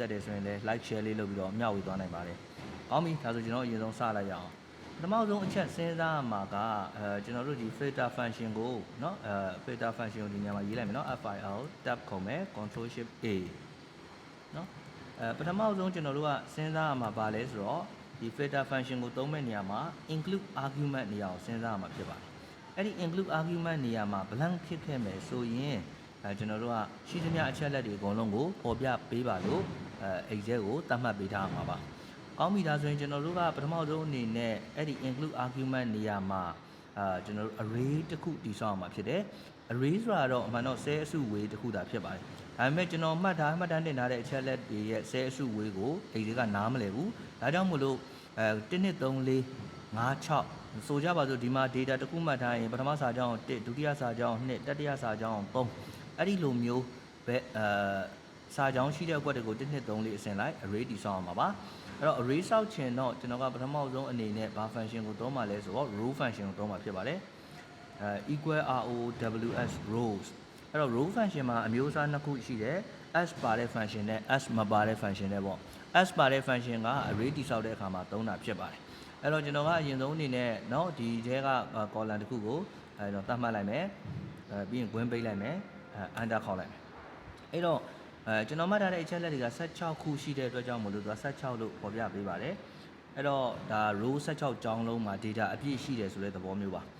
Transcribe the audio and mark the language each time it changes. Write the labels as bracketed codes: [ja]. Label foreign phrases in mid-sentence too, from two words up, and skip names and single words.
[my] တ်တယ်ဆိုရင်လည်း [en] like share [my] လေးလုပ်ပြီးတော့မျှဝေသွားနိုင်ပါတယ်ကောင်းပြီဒါဆိုကျွန်တော်အရင်ဆုံးစလိုက်ရအောင်ပထမဆုံးအချက်စဉ်းစားမှာကကျွန်တော်တို့ဒီ [en] filter function [my] ကိုเนาะ [en] filter function [my] ကိုဒီနေရာမှာရေးလိုက်မယ်เนาะ fil tab ခေါ်မယ် [en] control shift a [my] เนาะပထမဆုံးကျွန်တော်တို့ကစဉ်းစားရမှာပါလဲဆို တော့ဒီ [en] filter function [my] ကိုသုံးမဲ့နေရာမှာ [en] include argument [my] နေရာကိုစဉ်းစားရမှာဖြစ်ပါတယ်အဲ့ဒီ [en] include argument [my] နေရာမှာ blank ဖြစ်ခဲ့မယ်ဆိုရင်ကျွန်တော်တို့ကရှိသမျှအချက်လက်တွေအကုန်လုံးကိုပေါ်ပြပေးပါလို့exec ကိုသတ်မှတ်ပေးထား မှာပါကောင်းပြီဒါဆိုရင်ကျွန်တော်တို့ကပထမဆုံးအနေနဲ့အဲ့ဒီ [en] include argument [my] နေရာမှာကျွန်တော်တို့ array တစ်ခုတည်ဆောက်အောင်မှာဖြစ်တယ် array ဆိုတာတော့အမှန်တော့ cell အစုဝေးတစ်ခုသာဖြစ်ပါတယ်ဒါပေမဲ့ကျွန်တော်မှတ်တမ်းတင်ထားတဲ့အချက်လက်တွေရဲ့ cell အစုဝေးကိုexec ကနားမလည်ဘူးဒါကြောင့်မို့လို့1 2 3 4 5 6ဆိုကြပါစို့ဒီမှာ data တစ်ခုမှတ်ထားရင်ပထမစာကြောင်း1ဒုတိယစာကြောင်း2တတိယစာကြောင်း3အဲ့ဒီလိုမျိုးပဲစာကြောင်းရှိတဲ့အကွက်တွေကို1 2 3 4အစဉ်လိုက် array တည်ဆောက်အောင်ပါပါအဲ့တော့ array ဆောက်ချင်တော့ကျွန်တော်ကပထမဆုံးအနေနဲ့ဘာ function ကိုသုံးမှာလဲဆိုတော့ [en] row function [my] ကိုသုံးမှာဖြစ်ပါတယ် [en] equal rows rows [my] အဲ့တော့ [en] row function [my] မှာအမျိုးအစားနှစ်ခုရှိတယ် s ပါတဲ့ function နဲ့ s မပါတဲ့ function နဲ့ပေါ့ s ပါတဲ့ function က array တည်ဆောက်တဲ့အခါမှာသုံးတာဖြစ်ပါတယ်အဲ့တော့ကျွန်တော်ကအရင်ဆုံးအနေနဲ့เนาะဒီထဲက column တစ်ခုကိုအဲ့တော့သတ်မှတ်လိုက်မယ်ပြီးရင် win ပိတ်လိုက်မယ်enter ခေါက်လိုက်မယ်အဲ့တော့ကျွန်တော်မှတ်ထားတဲ့အချက်လက်တွေက16ခုရှိတဲ့အတွက်ကြောင့်မို့လို့သူက16လို့ပေါ်ပြပေးပါတယ်အဲ့တော့ဒါ row 16ကြောင်းလုံးမှာ data အပြည့်ရှိတယ်ဆိုတဲ့သဘောမျိုးပါ